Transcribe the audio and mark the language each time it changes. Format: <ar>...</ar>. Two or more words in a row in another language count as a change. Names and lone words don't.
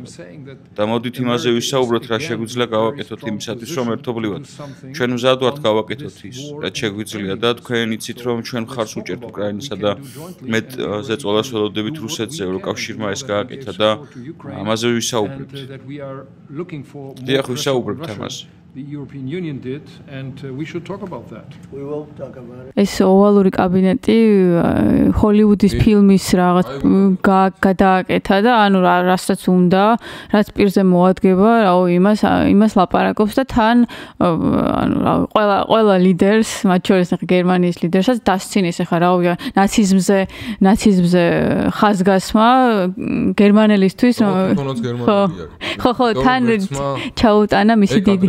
<ka>და მოდით იმაზე ვისაუბროთ, რა შეგვიძლია გავაკეთოთ იმისათვის, რომ ერთობლივად ჩვენ მზად ვართ გავაკეთოთ ის, რაც შეგვიძლია და თქვენ იცით რომ ჩვენ მხარს უჭერთ უკრაინისა და მე ზეწოლას ველოდებით რუსეთზე ევროკავშირმა ეს გააკეთა და ამაზე ვისაუბრებთ. დიახ, ვისაუბრებთ ამაზე.</ka> <en>The European Union did and we should talk about that. We will talk about it.</en> <ka>ეს ოვალური კაბინეტი ჰოლივუდის ფილმის რაღაც გადააკეთა და ანუ რასაც უნდა, რაც პირზე მოადგება, რაო იმას ლაპარაკობს და თან ანუ ყველა ლიდერს, მათ შორის გერმანიის ლიდერსაც დასცინეს ახლა რაო ნაციზმზე ხაზგასმა გერმანელისთვის ხო თან ჩაუტანა მისი დიდი</ka>